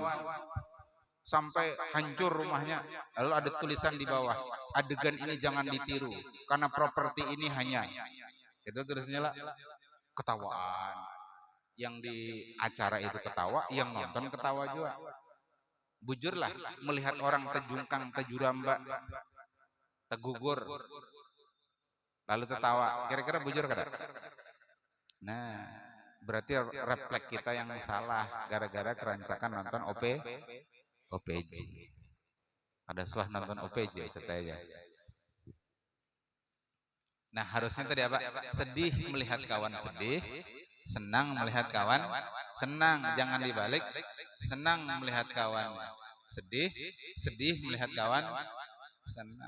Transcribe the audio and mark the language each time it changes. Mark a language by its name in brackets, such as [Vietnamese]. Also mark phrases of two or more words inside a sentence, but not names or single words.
[Indonesian] Sampai hancur rumahnya. Lalu ada tulisan di bawah, adegan ini jangan ditiru karena properti ini hanya. Itu tulisnya lah. Ketawaan. Yang di acara itu ketawa, yang nonton ketawa juga. [Banjar] Bujurlah melihat orang tejungkang, tejuramba, tegugur, lalu tertawa. Kira-kira bujur kada? [Indonesian] Nah, berarti refleks kita yang salah gara-gara kerancakan nonton OPJ. [Banjar] Ada suah nonton OPJ setaya. [Indonesian] Nah, harusnya tadi apa? Sedih melihat kawan sedih, senang melihat kawan senang. Jangan dibalik. Senang melihat kawan sedih, sedih melihat kawan senang.